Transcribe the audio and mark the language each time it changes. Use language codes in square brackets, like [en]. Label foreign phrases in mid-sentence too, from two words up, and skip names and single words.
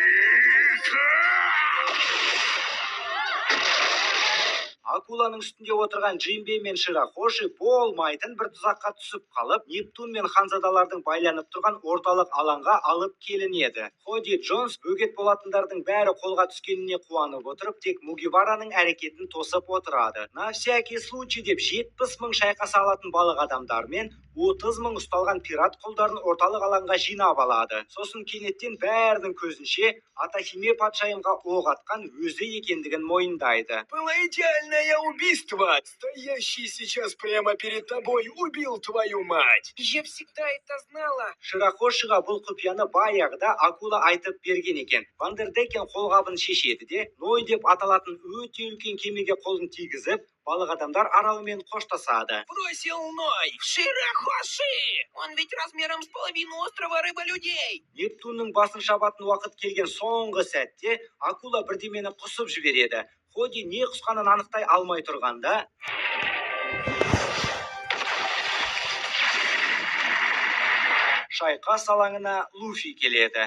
[kk] Акуланың үстінде отырған Джинбей мен Ширахоши болмайтын бір тұзаққа түсіп қалып, Нептун мен ханзадалардың байланып тұрған орталық алаңға алып келінеді. Ходи Джонс бөгет болатындардың бәрі қолға түскеніне қуанып отырып, тек Мугивараның әрекетін тосып отырады. [ru] На всякий случай [kk] деп 70 мың шайқаса алатын балық адамдар мен 30 мың ұсталған пират құлдарын орталық алаңға жинап алады. Сосын кенеттен бәрінің көзінше Атахиме патшайымға оқ атқан өзі екендігін мойындайды. [ru] Было идеальное убийство! Стоящий сейчас прямо перед тобой убил твою мать! Я всегда это знала. [kk] Ширахошиға бұл құпияны баяғыда акула айтып берген екен. Вандердеккен қолғабын шешеді де, Ной деп аталатын өте үлкен кемеге қолын тигізіп, балық адамдар аралымен қоштасады. [ru] Бросил Ной! Ширахоши! Он ведь размером с половину острова рыба-людей. [kk] Нептунның басын шабатын уақыт келген соңғы сәтте акула бірдемені құсып жібереді. Ходи не құсқанын анықтай алмай тұрғанда шайқас алаңына Луфи келеді.